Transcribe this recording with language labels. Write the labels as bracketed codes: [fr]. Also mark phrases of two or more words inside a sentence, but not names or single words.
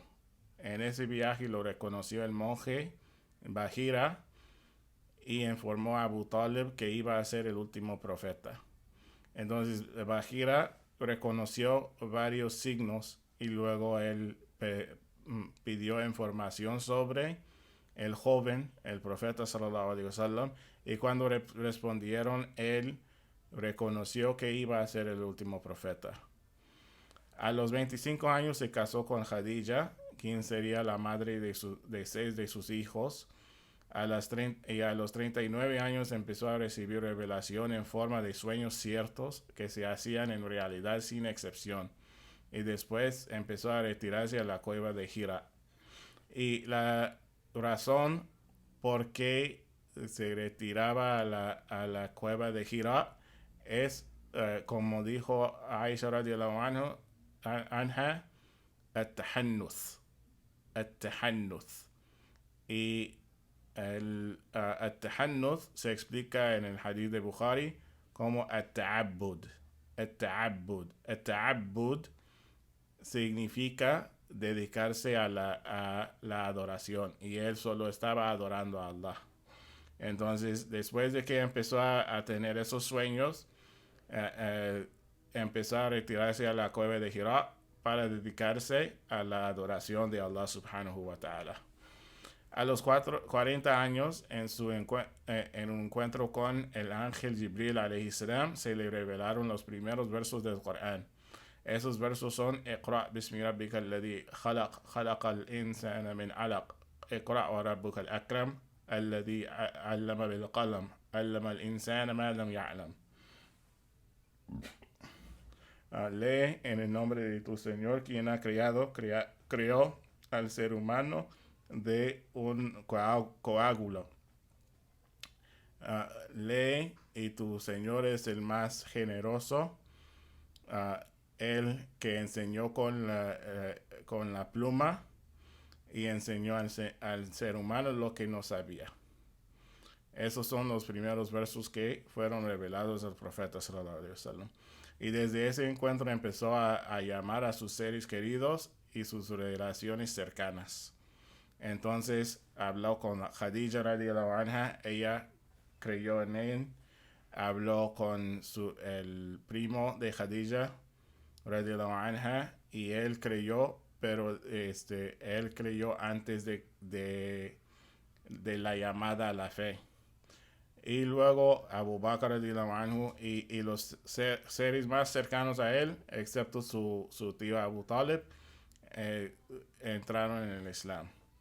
[es] En ese viaje lo reconoció el monje Bahira y informó a Abu Talib que iba a ser el último profeta. Entonces Bahira reconoció varios signos y luego él pidió información sobre el joven, el profeta [ar] صلى الله عليه وسلم, [es] y cuando respondieron, él reconoció que iba a ser el último profeta. A los 25 años se casó con Khadija, quien sería la madre de 6 de sus hijos. A los 39 años empezó a recibir revelación en forma de sueños ciertos que se hacían en realidad sin excepción. Y después empezó a retirarse a la cueva de Hira. Y la razón por qué se retiraba a la cueva de Hira es, como dijo Aisha [ar] رضي الله عنها, [es] التحنث. [ar] التحنث. [es] Y التحنث se explica en el hadith de Bukhari como التعبد. [ar] التعبد. [es] التعبد significa dedicarse a la adoración, y él solo estaba adorando a Allah. Entonces, después de que empezó a tener esos sueños, empezó a retirarse a la cueva de Hira para dedicarse a la adoración de Allah [ar] سبحانه وتعالى. [es] A los 40 años, en un encuentro con el ángel Jibril [ar] عليه السلام, [es] se le revelaron los primeros versos del Corán. Esos versos son: [ar] اقرأ باسم ربك الذي خلق، خلق الإنسان من علق، اقرأ وربك الأكرم، الذي علم بالقلم، علم الإنسان ما لم يعلم. [es] Lee en el nombre de tu Señor, quien ha creó al ser humano de un coágulo. Lee, y tu Señor es el más generoso, el que enseñó con la pluma y enseñó al ser humano lo que no sabía. Esos son los primeros versos que fueron revelados al profeta [ar] صلى الله عليه وسلم. [es] Y desde ese encuentro empezó a llamar a sus seres queridos y sus relaciones cercanas. Entonces habló con Khadija [ar] رضي الله عنها, [es] ella creyó en él. Habló con el primo de Khadija [ar] رضي الله عنها, [es] y él creyó, pero él creyó antes de la llamada a la fe. Y luego Abu Bakr [ar] رضي الله عنه [es] y los seres más cercanos a él, excepto su tío Abu Talib, entraron en el Islam.